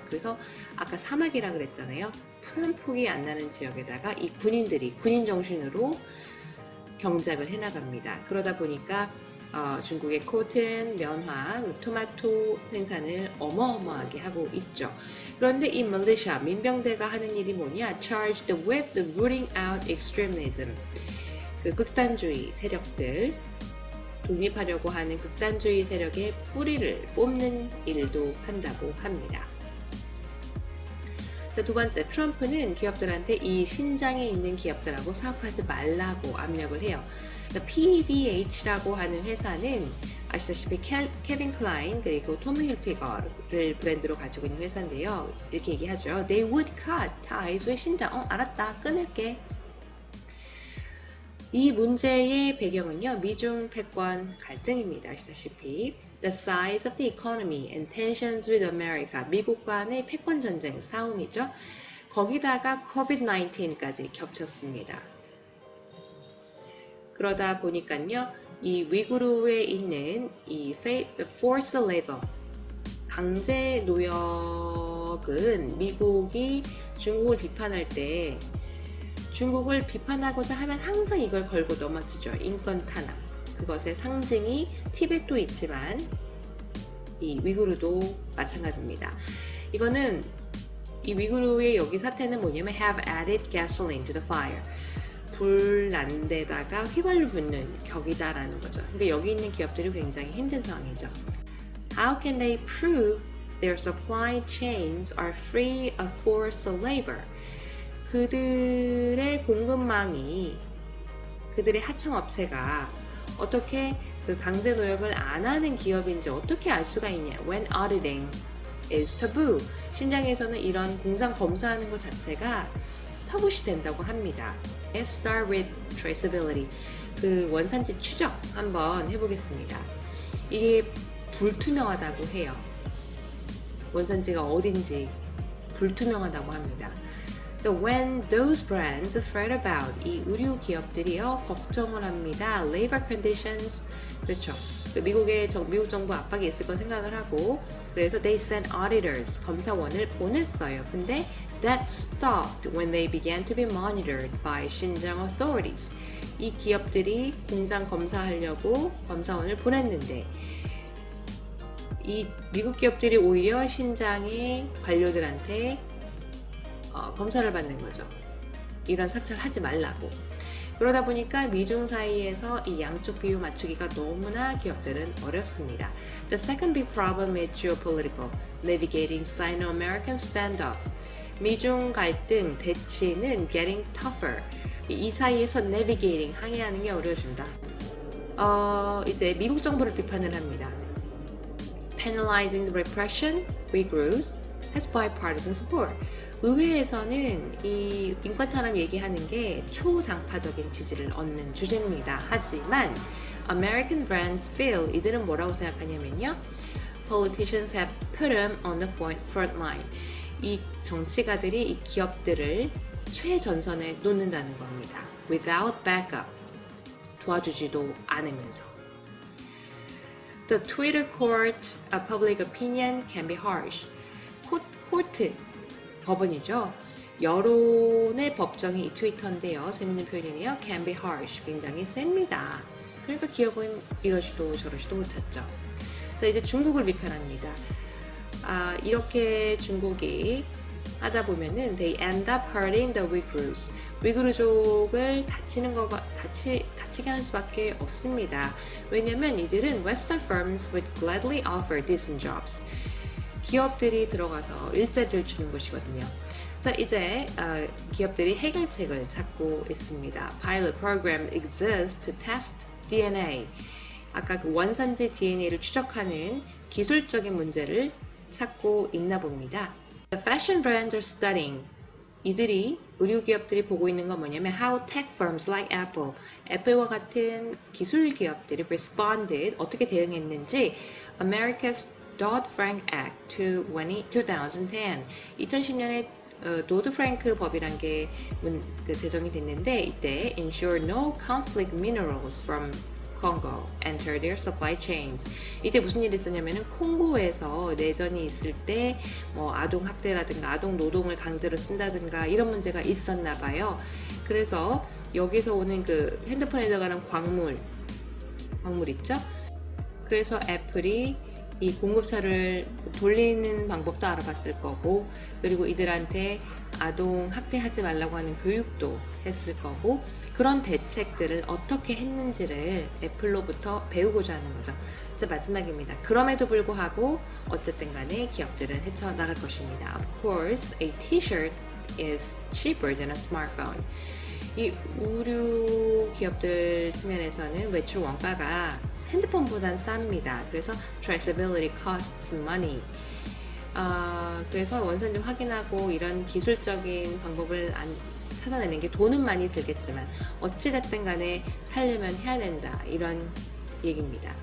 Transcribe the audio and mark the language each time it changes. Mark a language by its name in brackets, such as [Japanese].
[Korean] 그래서 아까 사막이라 그랬잖아요. 푸른 폭이 안 나는 지역에다가 이 군인들이 군인 정신으로 경작을 해나갑니다. 그러다 보니까 중국의 코튼, 면화, 토마토 생산을 어마어마하게 하고 있죠. 그런데 이 militia, 민병대가 하는 일이 뭐냐? [English] Charged with the rooting out extremism. [Korean] 그 극단주의 세력들, 독립하려고 하는 극단주의 세력의 뿌리를 뽑는 일도 한다고 합니다. 자, 두 번째, 트럼프는 기업들한테 이 신장에 있는 기업들하고 사업하지 말라고 압력을 해요. PVH라고 하는 회사는 아시다시피 케빈 클라인 그리고 토미 힐피거를 브랜드로 가지고 있는 회사인데요. 이렇게 얘기하죠. [English] They would cut ties with 신장. [Korean] 알았다. 끊을게. 이 문제의 배경은요. 미중 패권 갈등입니다. 아시다시피 [English] The size of the economy and tensions with America. [Korean] 미국 간의 패권 전쟁 싸움이죠. 거기다가 COVID-19까지 겹쳤습니다. 그러다 보니까요, 이 위구르에 있는 이 [English] forced labor, [Korean] 강제 노역은 미국이 중국을 비판할 때 중국을 비판하고자 하면 항상 이걸 걸고 넘어지죠. 인권 탄압. 그것의 상징이 티벳도 있지만 이 위구르도 마찬가지입니다. 이거는 이 위구르의 여기 사태는 뭐냐면 [English] have added gasoline to the fire. [Korean] 불 난 데다가 휘발유 붓는 격이다라는 거죠. 그러니까 여기 있는 기업들이 굉장히 힘든 상황이죠. [English] How can they prove their supply chains are free of forced labor? [Korean] 그들의 공급망이, 그들의 하청업체가 어떻게 그 강제 노역을 안 하는 기업인지 어떻게 알 수가 있냐? [English] When auditing is taboo. [Korean] 신장에서는 이런 공장 검사하는 것 자체가 터부시 된다고 합니다. [English] Let's start with traceability. [Korean] 그 원산지 추적 한번 해보겠습니다. 이게 불투명하다고 해요. 원산지가 어딘지 불투명하다고 합니다. [English] So when those brands fret about [Korean] 이 의류 기업들이요 걱정을 합니다. [English] Labor conditions, [Korean] 그렇죠. 미국 정부 압박이 있을 거 생각을 하고 그래서 [English] they sent auditors [Korean] 검사원을 보냈어요. 근데 [English] that stopped when they began to be monitored by 신장 authorities. [Korean] 이 기업들이 공장 검사하려고 검사원을 보냈는데 이 미국 기업들이 오히려 신장의 관료들한테 검사를 받는 거죠. 이런 사찰 하지 말라고. 그러다 보니까 미중 사이에서 이 양쪽 비율 맞추기가 너무나 기업들은 어렵습니다. [English] The second big problem is geopolitical, navigating Sino-American standoff. [Korean] 미중 갈등, 대치는 [English] getting tougher. [Korean] 이 사이에서 navigating, 항해하는 게 어려워진다. 이제 미국 정부를 비판을 합니다. [English] Penalizing the repression, Uyghurs, has bipartisan support. [Korean] 의회에서는 이 인권탄압 얘기하는 게 초당파적인 지지를 얻는 주제입니다. 하지만 [English] American friends feel [Korean] 이들은 뭐라고 생각하냐면요. [English] Politicians have put them on the front line. [Korean] 이 정치가들이 이 기업들을 최전선에 놓는다는 겁니다. [English] Without backup. [Korean] 도와주지도 않으면서. [English] The Twitter court of public opinion can be harsh. [Korean] 코트 법원이죠. 여론의 법정이 이 트위터인데요. 재밌는 표현이네요. [English] Can be harsh. [Korean] 굉장히 셉니다. 그러니까 기업은 이러시도 저러시도 못했죠. 자, 이제 중국을 비판합니다. 이렇게 중국이 하다 보면은 [English] they end up hurting the Uyghurs. [Korean] 위구르족을 다치게 하는 수밖에 없습니다. 왜냐면 이들은 [English] Western firms would gladly offer decent jobs. [Korean] 기업들이 들어가서 일자리를 주는 것이거든요. 자, 이제 기업들이 해결책을 찾고 있습니다. [English] Pilot program exists to test DNA. [Korean] 아까 그 원산지 DNA를 추적하는 기술적인 문제를 찾고 있나 봅니다. [English] The fashion brands are studying. [Korean] 이들이 의류 기업들이 보고 있는 건 뭐냐면 [English] how tech firms like Apple, [Korean] 애플과 같은 기술 기업들이 [English] responded, [Korean] 어떻게 대응했는지 [English] America's Dodd-Frank Act to 2010. [Korean] 2010년에 도드-프랭크 법이란 게 제정이 됐는데 이때 [English] ensure no conflict minerals from Congo enter their supply chains. [Korean] 이때 무슨 일이 있었냐면은 콩고에서 내전이 있을 때 뭐 아동 학대라든가 아동 노동을 강제로 쓴다든가 이런 문제가 있었나 봐요. 그래서 여기서 오는 그 핸드폰에 들어가는 광물 있죠? 그래서 애플이 이 공급처를 돌리는 방법도 알아봤을 거고 그리고 이들한테 아동 학대하지 말라고 하는 교육도 했을 거고 그런 대책들을 어떻게 했는지를 애플로부터 배우고자 하는 거죠. 자, 마지막입니다. 그럼에도 불구하고 어쨌든 간에 기업들은 헤쳐나갈 것입니다. [English] Of course, a t-shirt is cheaper than a smartphone. [Korean] 이 의류 기업들 측면에서는 외출 원가가 핸드폰보단 쌉니다. 그래서 [English] traceability costs money. [Korean] 그래서 원산지 확인하고 이런 기술적인 방법을 찾아내는 게 돈은 많이 들겠지만 어찌됐든 간에 살려면 해야 된다. 이런 얘기입니다.